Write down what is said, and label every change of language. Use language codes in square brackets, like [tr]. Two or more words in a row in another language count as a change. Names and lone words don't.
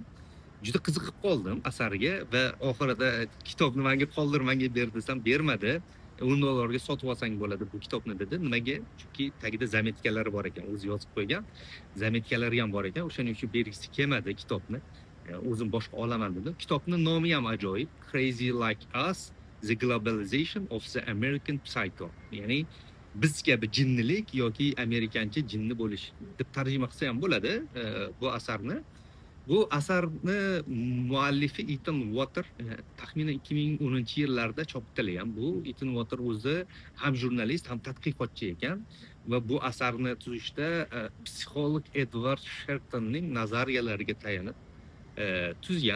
[uz] Juda qiziqib qoldim asariga va oxirida kitobni menga qoldir, menga ber desam bermadi. $10 sotib olsang bo'ladi bu kitobni dedi. Nimaga? Chunki tagida zametkalari bor ekan, o'zi yozib qo'ygan. Zametkalari ham bor ekan. O'shaning uchun bergisi kelmadi kitobni. O'zim boshqa olaman dedi. Kitobning nomi ham ajoyib. Crazy Like Us: The Globalization of the American Psycho. Ya'ni biz kabi jinnilik yoki amerikancha jinni bo'lish deb tarjima qilsa ham bo'ladi bu asarni. Bu asarni muallifi Ethan Water taxminan 2010-yillarda chop etilgan. Bu Ethan Water o'zi ham jurnalist, ham tadqiqotchi ekan va bu asarni tuzishda psixolog Edward Sheltonning nazariyalariga tayanib tuzgan.